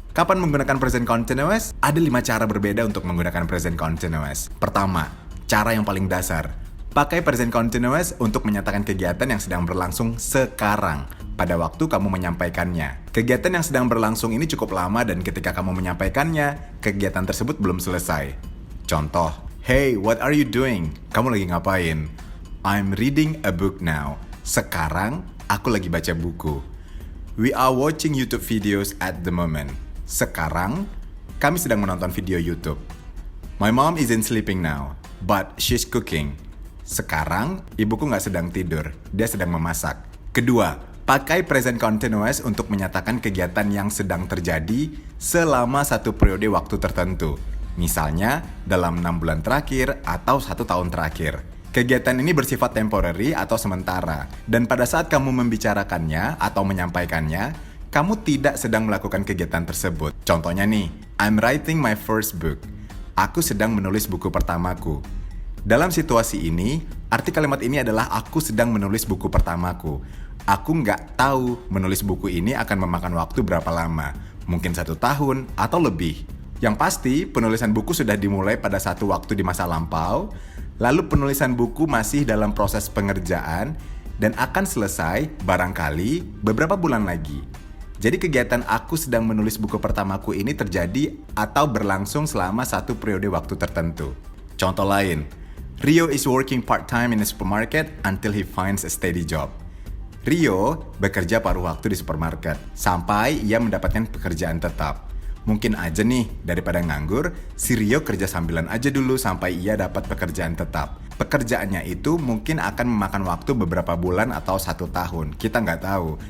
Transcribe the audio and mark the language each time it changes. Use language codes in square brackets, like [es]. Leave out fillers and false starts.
[id] Kapan menggunakan present continuous? Ada 5 cara berbeda untuk menggunakan present continuous. Pertama, cara yang paling dasar. Pakai present continuous untuk menyatakan kegiatan yang sedang berlangsung sekarang, pada waktu kamu menyampaikannya. Kegiatan yang sedang berlangsung ini cukup lama dan ketika kamu menyampaikannya, kegiatan tersebut belum selesai. Contoh, [en] "Hey, what are you doing?" [id] Kamu lagi ngapain? [en] "I'm reading a book now." [id] Sekarang, aku lagi baca buku. [en] "We are watching YouTube videos at the moment." [id] Sekarang, kami sedang menonton video YouTube. [en] "My mom isn't sleeping now, but she's cooking." [id] Sekarang, ibuku nggak sedang tidur, dia sedang memasak. Kedua, pakai present continuous untuk menyatakan kegiatan yang sedang terjadi selama satu periode waktu tertentu. Misalnya, dalam 6 bulan terakhir atau 1 tahun terakhir. Kegiatan ini bersifat temporary atau sementara, dan pada saat kamu membicarakannya atau menyampaikannya, kamu tidak sedang melakukan kegiatan tersebut. Contohnya nih, [en] "I'm writing my first book." [id] Aku sedang menulis buku pertamaku. Dalam situasi ini, arti kalimat ini adalah aku sedang menulis buku pertamaku. Aku nggak tahu menulis buku ini akan memakan waktu berapa lama, mungkin 1 tahun atau lebih. Yang pasti, penulisan buku sudah dimulai pada satu waktu di masa lampau, lalu penulisan buku masih dalam proses pengerjaan, dan akan selesai barangkali beberapa bulan lagi. Jadi kegiatan aku sedang menulis buku pertamaku ini terjadi atau berlangsung selama satu periode waktu tertentu. Contoh lain, [en] Rio is working part-time in a supermarket until he finds a steady job. [id] Rio bekerja paruh waktu di supermarket sampai ia mendapatkan pekerjaan tetap. Mungkin aja nih, daripada nganggur, si Rio kerja sambilan aja dulu sampai ia dapat pekerjaan tetap. Pekerjaannya itu mungkin akan memakan waktu beberapa bulan atau 1 tahun, kita nggak tahu.